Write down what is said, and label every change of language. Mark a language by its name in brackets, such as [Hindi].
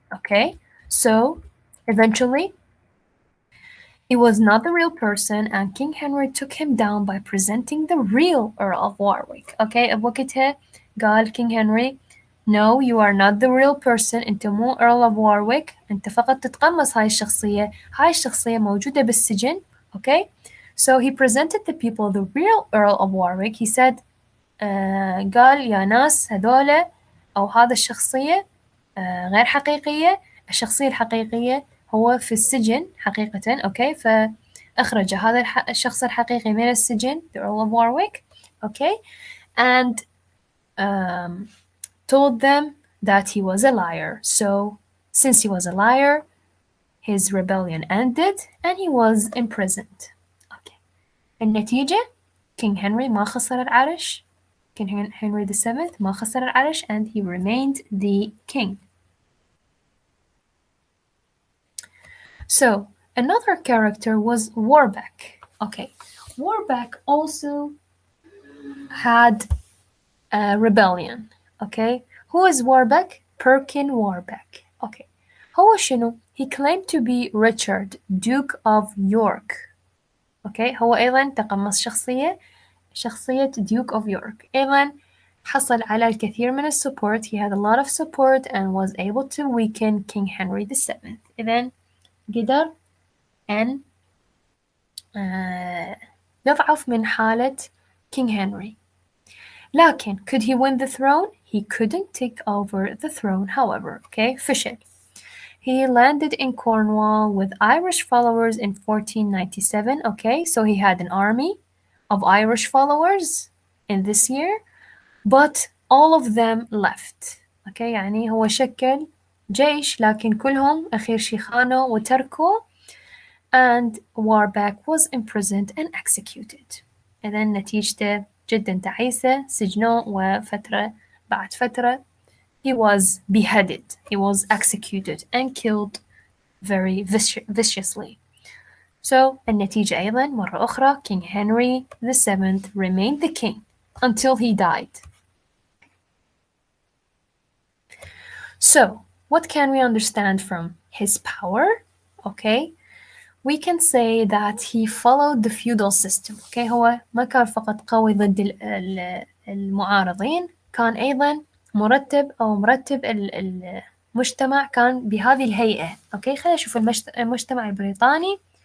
[English] Okay, so eventually he was not the real person and King Henry took him down by presenting the real Earl of Warwick. Okay, [Arabic] بوقتها قال [English] King Henry, no, you are not the real person. [Arabic] أنت مو Earl of Warwick. أنت فقط تتقمص هاي الشخصية. هاي الشخصية موجودة بالسجن. [English] Okay, so he presented the people the real Earl of Warwick. He said, [Arabic] قال يا ناس هذولا أو هذا الشخصية غير حقيقية. الشخصية الحقيقية هو في السجن حقيقة. أوكي، فأخرج هذا الشخص الحقيقي من السجن the Earl of Warwick. [English] Okay, and told them that he was a liar. So since he was a liar, his rebellion ended and he was imprisoned. Okay. [Arabic] النتيجة King Henry ما خسر العرش. [English] King Henry VII [Arabic] ما خسر العرش [English] and he remained the king. So another character was Warbeck. Okay, Warbeck also had a rebellion. Okay, who is Warbeck? Perkin Warbeck. [Arabic] Okay, هو شنو? [English] He claimed to be Richard, Duke of York. [Arabic] Okay, هو أيضا تقمص شخصية Duke of York. أيضا حصل على الكثير من support. [English] He had a lot of support and was able to weaken King Henry VII. [Arabic] إذن قدر أن يضعف من حالة King Henry. [English] لكن could he win the throne? He couldn't take over the throne, however. Okay, فشل. He landed in Cornwall with Irish followers in 1497. Okay, so he had an army of Irish followers in this year, but all of them left. [Arabic] Okay, يعني هو شكل جيش لكن كلهم أخير شي خانوا وتركوا. [English] And Warbeck was imprisoned and executed. [Arabic] إذن نتيجته جدا تعيسة. سجنوه وفترة بعد فترة [English] he was beheaded. He was executed and killed very viciously. So [Arabic] النتيجة أيضا مرة أخرى [English] King Henry VII remained the king until he died. So what can we understand from his power? Okay, we can say that he followed the feudal system. [Arabic] Okay, هو ما كان فقط قوي ضد المعارضين، كان أيضا مرتب المجتمع كان بهذه الهيئة. Okay, خلينا نشوف المجتمع البريطاني.